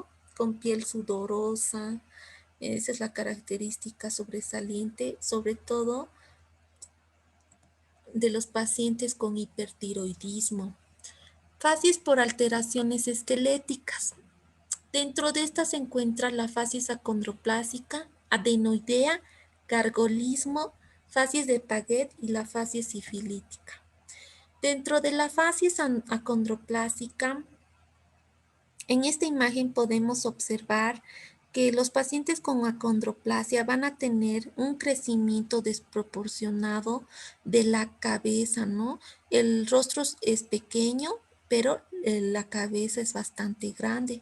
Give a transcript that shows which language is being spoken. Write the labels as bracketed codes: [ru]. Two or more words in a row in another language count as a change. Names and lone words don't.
[es] Con piel sudorosa. Esa es la característica sobresaliente, sobre todo de los pacientes con hipertiroidismo. Facies por alteraciones esqueléticas. Dentro de esta se encuentra la facies acondroplásica, adenoidea, gargolismo, facies de Paget y la facies sifilítica. Dentro de la facies acondroplásica, en esta imagen podemos observar que los pacientes con acondroplasia van a tener un crecimiento desproporcionado de la cabeza, ¿no? El rostro es pequeño, pero la cabeza es bastante grande.